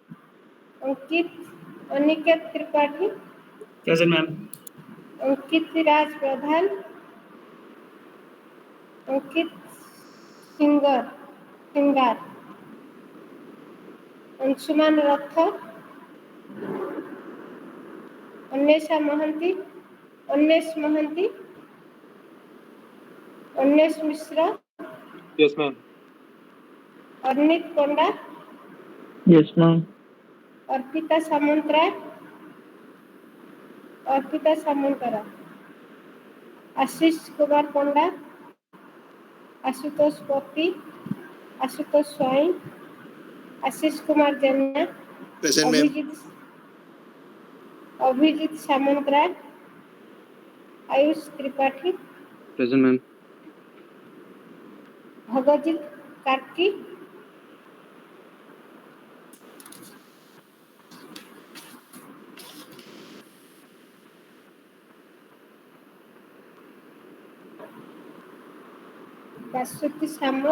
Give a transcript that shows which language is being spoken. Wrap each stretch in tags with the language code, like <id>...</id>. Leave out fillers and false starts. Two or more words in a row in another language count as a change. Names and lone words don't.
<en>अनिकेत त्रिपाठी Present, ma'am. अंकित राज प्रधान अंकित सिंगार अंशुमान रथ अन्वेषा महंती अन्वेष महंती अन्वेष मिश्र Yes, ma'am. अर्नित पंडा Yes, ma'am. अर्पिता सामंतरा आशीष कुमार पंडा आशुतोष पति आशुतोष स्वाई आशीष कुमार जेना Present, ma'am. अभिजीत सामंतराय आयुष त्रिपाठी Present, ma'am. भगजीत कार्की बासुति सामल</en>